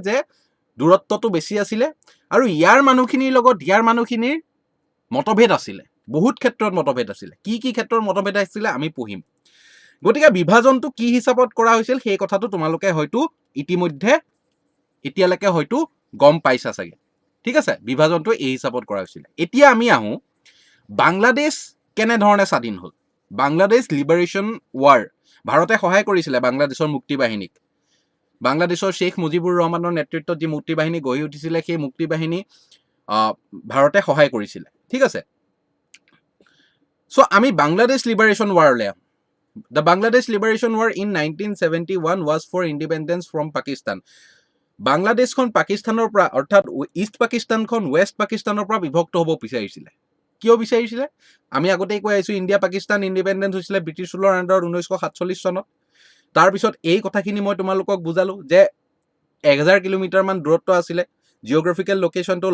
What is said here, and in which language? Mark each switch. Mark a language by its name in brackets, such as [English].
[Assamese] যে দূৰত্বটো বেছি আছিলে, আৰু ইয়াৰ মানুহখিনিৰ মতভেদ আছিলে, বহুত ক্ষেত্ৰত মতভেদ আছিলে। কি ক্ষেত্ৰত মতভেদ আছিলে আমি পঢ়িম। গতিকে বিভাজনটো কি হিচাপত কৰা হৈছিল সেই কথাটো তোমালোকে হয়তো ইতিমধ্যে এতিয়ালৈকে হয়তো গম পাইছা চাগে। ঠিক আছে, বিভাজনটো এই হিচাপত কৰা হৈছিল। এতিয়া আমি আহোঁ বাংলাদেশ কেনেধৰণে স্বাধীন হ'ল। বাংলাদেশ লিবাৰেশ্যন ৱাৰ, ভাৰতে সহায় কৰিছিলে বাংলাদেশৰ মুক্তি বাহিনীক। বাংলাদেশৰ শ্বেখ মুজিবুৰ ৰহমানৰ নেতৃত্বত যি মুক্তি বাহিনী গঢ়ি উঠিছিলে, সেই মুক্তি বাহিনী ভাৰতে সহায় কৰিছিলে। ঠিক আছে, চ' আমি বাংলাদেশ লিবাৰেশ্যন ৱাৰলৈ আহোঁ। [English] The Bangladesh Liberation War in 1971 was for independence from Pakistan. [Assamese] বাংলাদেশখন পাকিস্তানৰ পৰা, অৰ্থাৎ ইষ্ট পাকিস্তানখন ৱেষ্ট পাকিস্তানৰ পৰা বিভক্ত হ'ব বিচাৰিছিলে। কিয় বিচাৰিছিলে? আমি আগতেই কৈ আহিছোঁ, ইণ্ডিয়া পাকিস্তান ইণ্ডিপেণ্ডেন্স হৈছিলে ব্ৰিটিছ ৰুলৰ আণ্ডাৰত 1947 চনত। তাৰপিছত এই কথাখিনি মই তোমালোকক বুজালোঁ যে 1000 কিলোমিটাৰমান দূৰত্ব আছিলে জিঅ'গ্ৰাফিকেল লোকেশ্যনটো।